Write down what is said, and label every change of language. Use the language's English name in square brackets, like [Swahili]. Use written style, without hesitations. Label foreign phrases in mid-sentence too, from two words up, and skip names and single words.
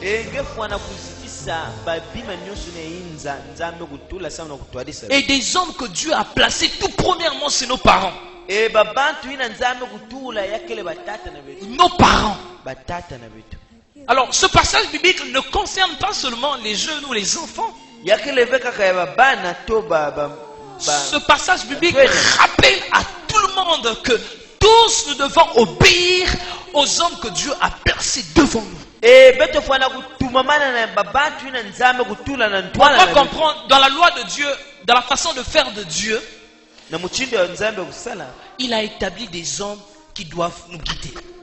[French] Et des hommes que Dieu a placés tout premièrement, c'est nos parents. Nos parents. Alors, ce passage biblique ne concerne pas seulement les jeunes ou les enfants. [Kituba (Democratic Republic of Congo)] yakeleve kaka ya babana to [French] Ce passage biblique rappelle à tout le monde que tous nous devons obéir aux hommes que Dieu a percés devant nous. On doit comprendre dans la loi de Dieu, dans la façon de faire de Dieu, il a établi des hommes qui doivent nous guider.